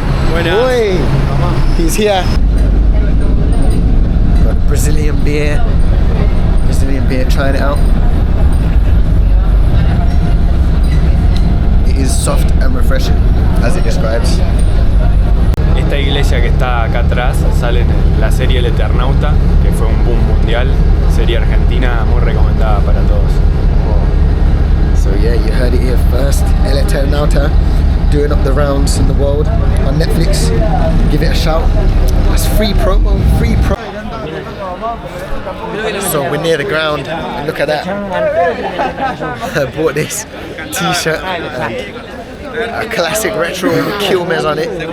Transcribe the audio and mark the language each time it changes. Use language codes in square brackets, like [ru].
[es] Buenas. [en] Boy, he's here. Got Brazilian beer. Trying it out. It is soft and refreshing, as it describes. [es] Esta iglesia que está acá atrás sale en la serie El Eternauta, que fue un boom mundial, serie argentina muy recomendada para todos. [en] So yeah, you heard it here first. El Eternauta, doing up the rounds in the world on Netflix. Give it a shout. That's free promo. So we're near the ground, and look at that. I bought this t-shirt and a classic retro with Quilmes on it.